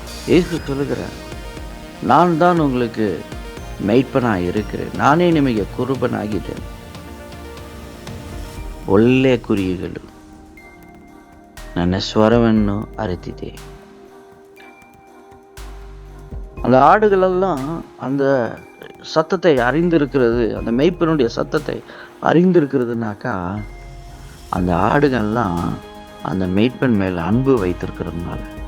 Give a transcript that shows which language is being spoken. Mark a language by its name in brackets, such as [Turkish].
[Tamil] இயேசு சொல்லுகிறார், நான் தான் உங்களுக்கு [Kannada] ಮೇಯ್ಪನಾಗಿ [Tamil] இருக்கிறேன், [Kannada] ನಾನೇ ನಿಮಗೆ ಕುರುಬನಾಗಿದ್ದೇನೆ. ಒಳ್ಳೆ ಕುರಿಗಳು ನನ್ನ ಸ್ವರವನ್ನು ಅರಿತಿದೆ. [Tamil] அந்த ஆடுகளெல்லாம் அந்த சத்தத்தை அறிந்திருக்கிறது, அந்த மெய்ப்பனுடைய சத்தத்தை அறிந்திருக்கிறதுனாக்கா, அந்த ஆடுகள்லாம் அந்த மெய்ப்பன் மேல அன்பு வைத்திருக்கிறதுனால.